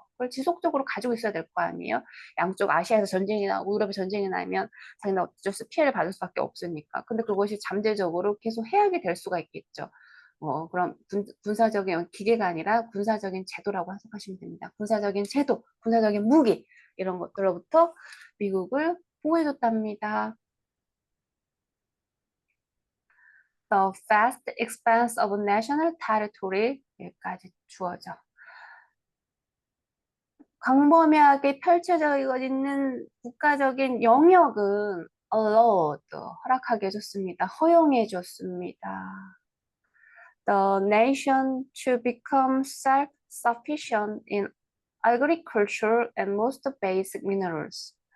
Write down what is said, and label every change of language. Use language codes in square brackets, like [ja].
[ko] 그걸 지속적으로 가지고 있어야 될 거 아니에요? 양쪽 아시아에서 전쟁이 나고 유럽에 전쟁이 나면 자기는 어쩔 수 피해를 받을 수밖에 없으니까. 근데 그것이 잠재적으로 계속 해악이 될 수가 있겠죠. 그럼 군사적인 기계가 아니라 군사적인 제도라고 해석하시면 됩니다. 군사적인 제도, 군사적인 무기 이런 것들로부터 미국을 보호해줬답니다. [en] The vast expanse of national territory [ko] 여기까지 주어져. 광범위하게 펼쳐져 있는 국가적인 영역은 allowed 허락하게 해줬습니다. 허용해 줬습니다. [en] The nation to become self-sufficient in agriculture and most basic minerals.